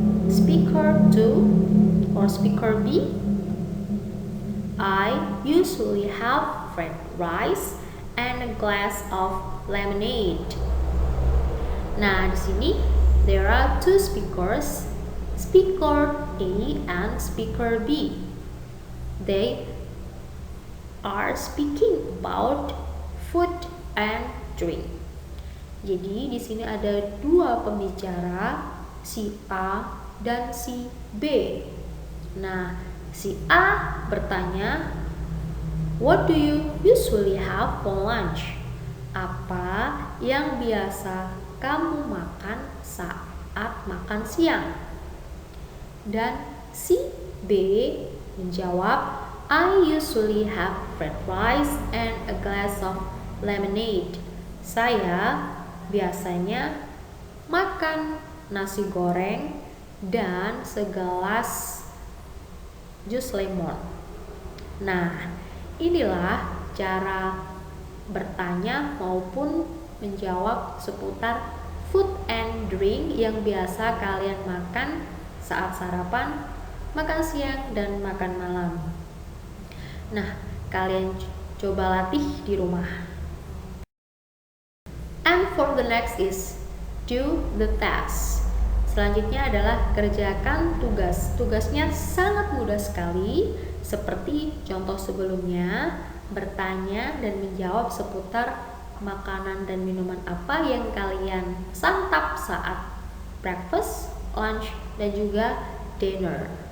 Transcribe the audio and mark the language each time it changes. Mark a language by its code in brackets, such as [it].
[en] Speaker 2 or speaker B. I usually have fried rice and a glass of lemonade. [id] Nah, di sini [en] there are two speakers, speaker A and speaker B. They are speaking about food and drink. [id] Jadi di sini ada dua pembicara, si A dan si B. Nah, si A bertanya, [en] what do you usually have for lunch? [id] Apa yang biasa kamu makan saat makan siang? Dan si B menjawab, [en] I usually have fried rice and a glass of lemonade. [id] Saya biasanya makan nasi goreng dan segelas jus lemon. Nah, inilah cara bertanya maupun menjawab seputar [en] food and drink [id] yang biasa kalian makan saat sarapan, makan siang, dan makan malam. Nah, kalian coba latih di rumah. [en] And for the next is do the task. [id] Selanjutnya adalah kerjakan tugas. Tugasnya sangat mudah sekali, seperti contoh sebelumnya, bertanya dan menjawab seputar makanan dan minuman apa yang kalian santap saat breakfast, lunch, dan juga dinner.